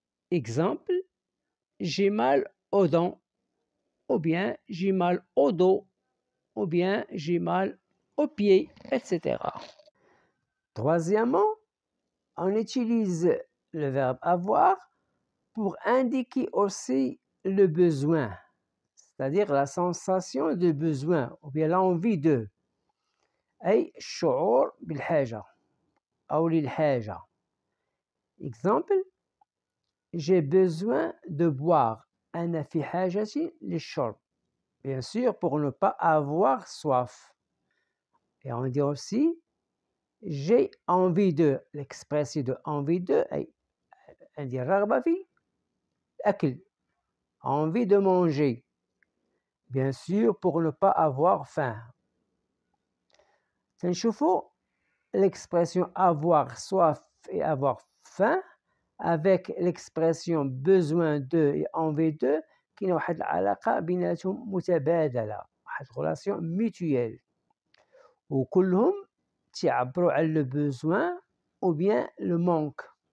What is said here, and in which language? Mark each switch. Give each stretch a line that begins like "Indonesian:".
French: Exemple, j'ai mal aux dents, ou bien j'ai mal au dos, ou bien j'ai mal aux pieds, etc. Troisièmement, on utilise le verbe avoir pour indiquer aussi le besoin, c'est-à-dire la sensation de besoin ou bien l'envie de.
Arabic: أي الشعور بالحاجة أو للحاجة.
French: Exemple, j'ai besoin de boire.
Arabic: أنا في حاجة للشرب.
French: Bien sûr, pour ne pas avoir soif. Et on dit aussi, j'ai envie de. L'expression de envie de,
Arabic: أي عندي الرغبة في أكل.
French: Envie de manger. Bien sûr, pour ne pas avoir faim.
Arabic: تنشوفوا
French: l'expression avoir soif et avoir faim avec l'expression besoin de et envie de
Arabic: كاينه واحد العلاقة بيناتهم متبادلة، واحد
French: relation mutuelle
Arabic: وكلهم تعبروا على
French: le besoin ou bien le manque.